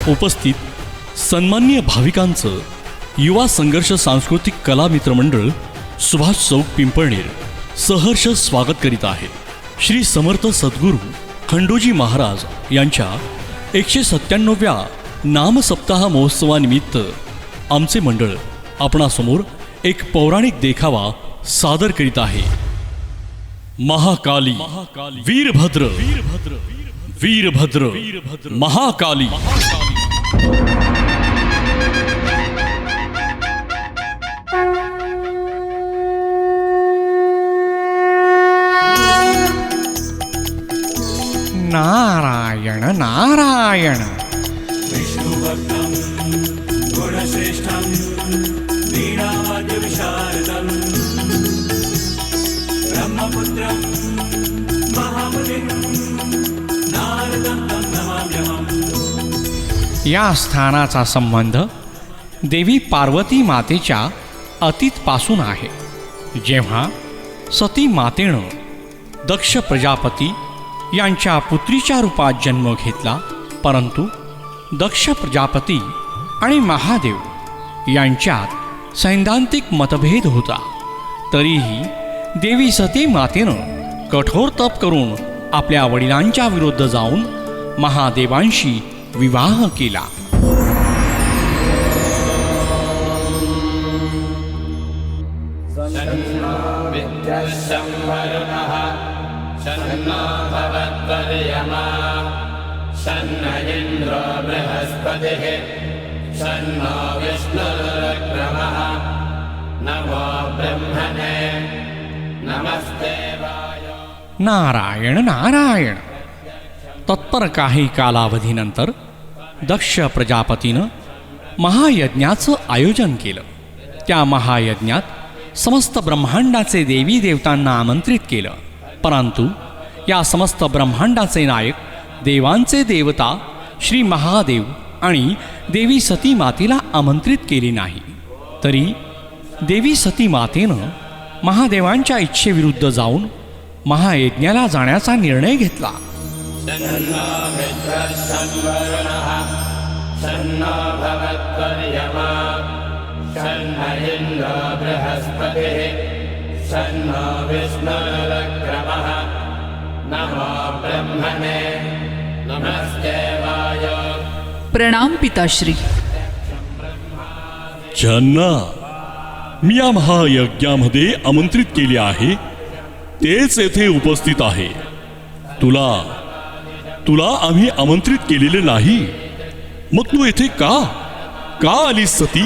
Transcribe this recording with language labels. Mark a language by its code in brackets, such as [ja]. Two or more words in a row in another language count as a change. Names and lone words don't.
[mr] उपस्थित सन्माननीय भाविकांचं युवा संघर्ष सांस्कृतिक कला मित्रमंडळ सुभाष चौक पिंपळनेर सहर्ष स्वागत करीत आहे। श्री समर्थ सद्गुरू खंडोजी महाराज यांच्या 197व्या नामसप्ताह महोत्सवानिमित्त आमचे मंडळ आपणासमोर एक पौराणिक देखावा सादर करीत आहे। महाकाली वीरभद्र वीरभद्र महाकाली। नारायण नारायण। [sa] विष्णुभक्तं गुणश्रेष्ठं वीणावाद्यविशारदं ब्रह्मपुत्रं महामुनिं नारदं तं नमाम्यहम्। [mr] या स्थानाचा संबंध देवी पार्वती मातेच्या अतीतपासून आहे। जेव्हा सती मातेनं दक्ष प्रजापती यांच्या पुत्रीच्या रूपात जन्म घेतला, परंतु दक्ष प्रजापती आणि महादेव यांच्यात सैद्धांतिक मतभेद होता। तरीही देवी सती मातेनं कठोर तप करून आपल्या वडिलांच्या विरुद्ध जाऊन महादेवांशी विवाह केला। [sa] शन्नो भवत्वर्यमा शन्न इन्द्रो बृहस्पतिः शन्नो विष्णुरुक्रमः नमो ब्रह्मणे नमस्ते वायो। नारायण नारायण। [mr] तत्पर काही कालावधीनंतर दक्ष प्रजापतीनं महायज्ञाचं आयोजन केलं। त्या महायज्ञात समस्त ब्रह्मांडाचे देवी देवतांना आमंत्रित केलं, परंतु या समस्त ब्रह्मांडाचे नायक देवांचे देवता श्री महादेव आणि देवी सती मातेला आमंत्रित केले नाही। तरी देवी सती मातेनं महादेवांच्या इच्छेविरुद्ध जाऊन महायज्ञाला जाण्याचा निर्णय घेतला। [sa] शन्नो मित्रः संवरुणः शन्नो भवत्वर्यमा शन्न इन्द्रो बृहस्पतिः शन्नो विष्णुरुक्रमः नमो ब्रह्मणे नमस्ते वायो। [mr] प्रणाम पिताश्री। ज्यांना मी या महायज्ञामध्ये आमंत्रित केले आहे तेच येथे उपस्थित आहे। तुला आम्ही आमंत्रित केलेले नाही, मग तू येथे का आलीस सती?